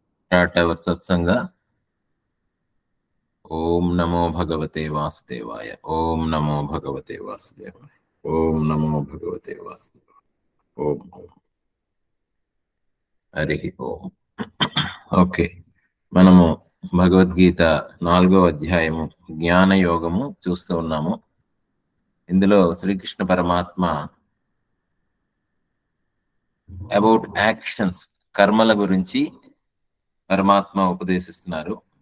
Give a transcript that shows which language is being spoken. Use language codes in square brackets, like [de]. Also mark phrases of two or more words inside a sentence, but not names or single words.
[en] Start our Satsanga. [sa] ॐ नमो भगवते वासुदेवाय. ॐ नमो भगवते वासुदेवाय. ॐ नमो भगवते वासुदेवाय. ॐ ॐ। हरिः ॐ. [te] ఓకే, మనము భగవద్గీత 4వ అధ్యాయము జ్ఞాన యోగము చూస్తూ ఉన్నాము. ఇందులో శ్రీకృష్ణ పరమాత్మ [en] about actions, [te] కర్మల గురించి పరమాత్మ ఉపదేశిస్తున్నారు.